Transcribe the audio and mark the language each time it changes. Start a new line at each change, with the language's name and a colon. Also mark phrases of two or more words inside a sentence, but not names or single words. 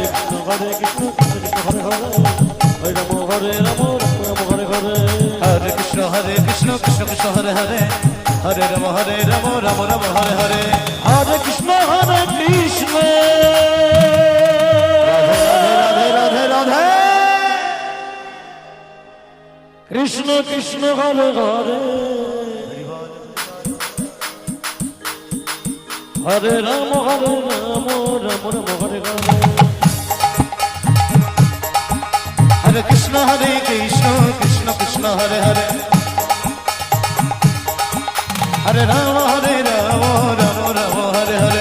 Sanskrit: কৃষ্ণ কৃষ্ণ কৃষ্ণ হরে হরে হরে রাম রাম রাম হরে হরে হরে কৃষ্ণ কৃষ্ণ কৃষ্ণ হরে হরে হরে রাম রাম রাম হরে হরে হরে কৃষ্ণ কৃষ্ণ রাধে রাধে কৃষ্ণ কৃষ্ণ হরে হরে হরে রাম রাম রাম হরে হরে হরে কৃষ্ণ কৃষ্ণ কৃষ্ণ হরে হরে হরে রাম রাম রাম হরে হরে